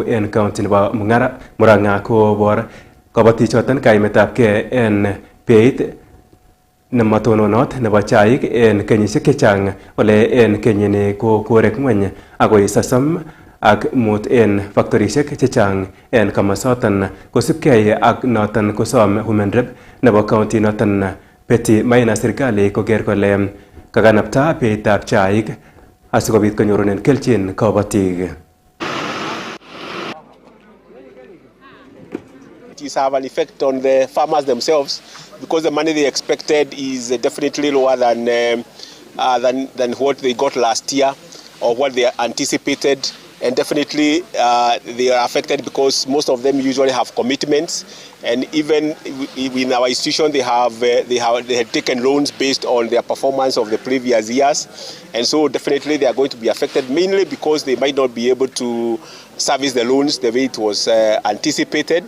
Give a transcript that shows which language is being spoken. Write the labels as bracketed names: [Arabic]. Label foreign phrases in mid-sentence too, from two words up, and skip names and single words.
[Kalenjin] en county nebo Murang'a kobor kabatichoton kaimetabge en beit nematononot nebo chaik en kenyisiek chechang ole en kenyini ko korek ngweny agoi 35 en faktorisiek chechang en kamasoton kosubkei ak noton kosom [English] Women Rep [Kalenjin] nebo county noton Betty Maina serikali koker kole kakanapta beitab chaik asikobit konyorunen kelchin kabatik. [English] It have an effect on the farmers themselves because the money they expected is definitely lower than what they got last year or what they anticipated, and definitely they are affected because most of them usually have commitments, and even in our institution they had taken loans based on their performance of the previous years, and so definitely they are going to be affected, mainly because they might not be able to service the loans the way it was anticipated.